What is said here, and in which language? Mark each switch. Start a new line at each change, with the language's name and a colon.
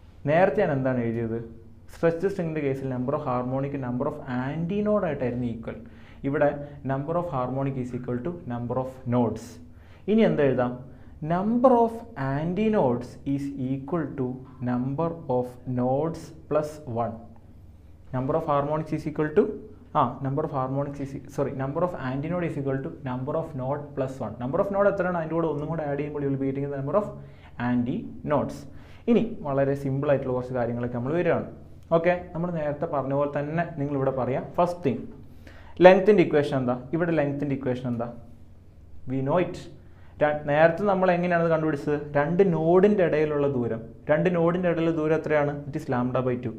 Malayalam: നേരത്തെ ഞാൻ എന്താണ് എഴുതിയത്, സ്ട്രെച്ച്ഡ് സ്ട്രിങ്ങിൻ്റെ കേസിൽ number of harmonic number of ആൻറ്റിനോഡായിട്ടായിരുന്നു equal. ഇവിടെ
English: Number of harmonic is equal to number of nodes.
Malayalam: ഇനി എന്ത് എഴുതാം,
English: Number of antinodes is equal to number of nodes plus 1. Number of harmonics is equal to number of harmonics is number of antinode is equal to number of node plus 1. Number of node
Malayalam: എത്രയാണ് അതിൻ്റെ കൂടെ ഒന്നും കൂടെ add ചെയ്യുമ്പോൾ
English: you will be getting the number of antinodes.
Malayalam: ഇനി വളരെ simple ആയിട്ടുള്ള കുറച്ച് കാര്യങ്ങളൊക്കെ നമ്മൾ വരികയാണ്. ഓക്കെ, നമ്മൾ നേരത്തെ പറഞ്ഞ പോലെ തന്നെ നിങ്ങളിവിടെ പറയാം.
English: first thing,
Malayalam: ലെങ്ത്തിൻ്റെ ഇക്വേഷൻ എന്താ? ഇവിടെ ലെങ്ത്തിൻ്റെ ഇക്വേഷൻ എന്താ?
English: We know it.
Malayalam: നേരത്തെ നമ്മൾ എങ്ങനെയാണ് കണ്ടുപിടിച്ചത്? രണ്ട് നോഡിൻ്റെ ഇടയിലുള്ള ദൂരം എത്രയാണ്?
English: It is λ/2.